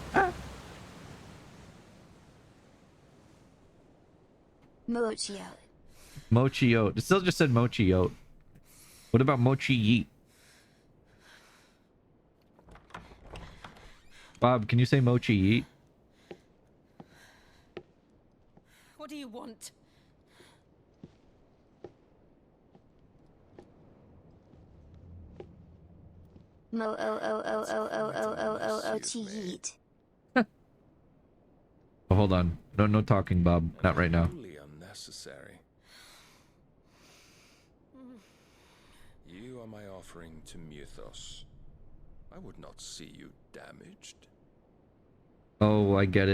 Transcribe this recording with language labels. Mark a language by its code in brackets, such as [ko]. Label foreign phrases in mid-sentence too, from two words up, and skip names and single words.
[en] Mochiote. Mochiote. It still just said Mochiote. What about Mochi Yeet? Bob, can you say Mochi Yeet? What do you want? Mo-o-o-o-o-o-o-o-o-o-T-yeet. Oh, hold on. No talking, Bob. Not right now. Only unnecessary. You are my offering to Mythos. I would not see you damaged. Oh, I get it.